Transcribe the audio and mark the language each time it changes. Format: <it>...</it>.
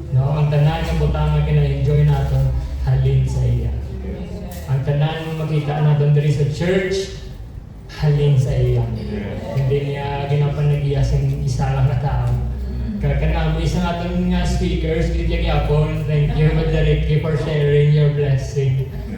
<hil>No, ang tanan nga butang nga gina-enjoy naton halin sa iya. Ang tanan nga makita naton diri sa church halin sa iya. Hindi niya ginapanagiya sa isa lang ka tao. Kanami sa aton nga speakers gid gyapon.</hil> <en>Thank you Brother Ricky for sharing your blessing.</en>